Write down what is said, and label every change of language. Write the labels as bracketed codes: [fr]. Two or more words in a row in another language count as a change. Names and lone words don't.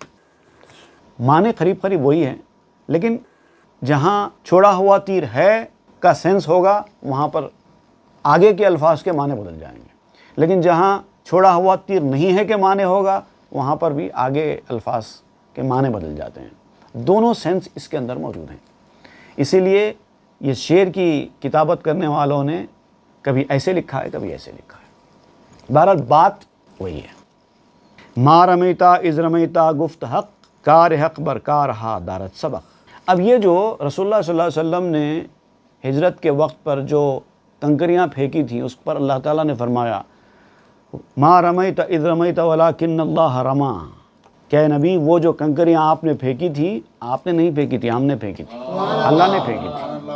[ur] معنی قریب قریب وہی ہیں، لیکن جہاں چھوڑا ہوا تیر ہے کا سینس ہوگا وہاں پر آگے کے الفاظ کے معنی بدل جائیں گے، لیکن جہاں چھوڑا ہوا تیر نہیں ہے کہ معنی ہوگا وہاں پر بھی آگے الفاظ کے معنی بدل جاتے ہیں۔ دونوں سینس اس کے اندر موجود ہیں۔ اسی لیے یہ شعر کی کتابت کرنے والوں نے کبھی ایسے لکھا ہے، کبھی ایسے لکھا ہے۔ بہرحال بات وہی ہے۔ [fa] ما رمیتا اذ رمیتا گفت حق، کار حق برکار ہا دارت سبق۔ [ur] اب یہ جو رسول اللہ [ar] صلی اللہ علیہ وسلم [ur] نے ہجرت کے وقت پر جو کنکریاں پھینکی تھیں اس پر اللہ تعالیٰ نے فرمایا [ar] ما رمیت اذ رمیت ولکن اللہ رما، [ur] کہ نبی وہ جو کنکریاں آپ نے پھینکی تھی، آپ نے نہیں پھینکی تھی، ہم نے پھینکی تھی، اللہ نے پھینکی تھی۔